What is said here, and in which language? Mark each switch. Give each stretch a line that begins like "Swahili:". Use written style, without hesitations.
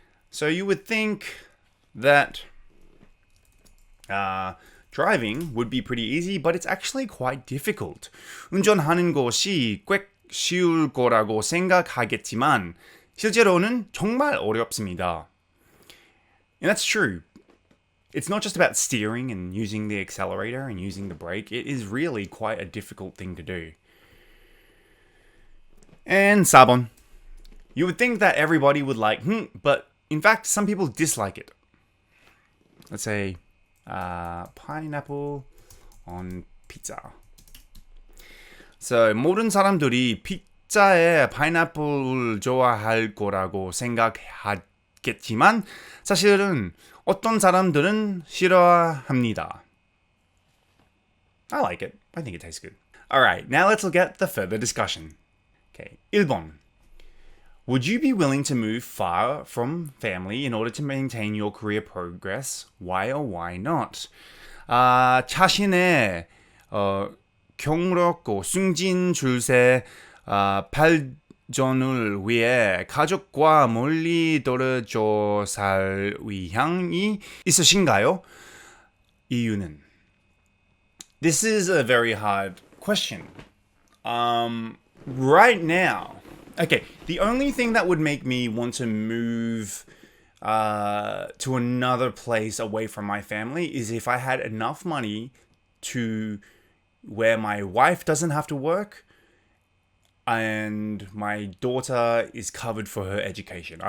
English: So you would think that driving would be pretty easy, but it's actually quite difficult.
Korean: 운전하는 것이 꽤 쉬울 거라고 생각하겠지만 실제로는 정말 어렵습니다.
English: And that's true. It's not just about steering and using the accelerator and using the brake. It is really quite a difficult thing to do. And 4번. You would think that everybody would like, but in fact, some people dislike it. Let's say pineapple on pizza.
Korean: So 모든 사람들이 피자에 파인애플을 좋아할 거라고 생각하겠지만 사실은 어떤 사람들은 싫어합니다.
English: I like it. I think it tastes good. Alright, now let's look at the further discussion. Okay, 1번. Would you be willing to move far from family in order to maintain your career progress? Why or why not?
Korean: 자신의 경력고 승진 줄세 발전을 위해 가족과 멀리 떨어져 살 의향이 있으신가요? 이유는?
English: This is a very hard question. Right now, okay, the only thing that would make me want to move to another place away from my family is if I had enough money to where my wife doesn't have to work and my daughter is covered for her education.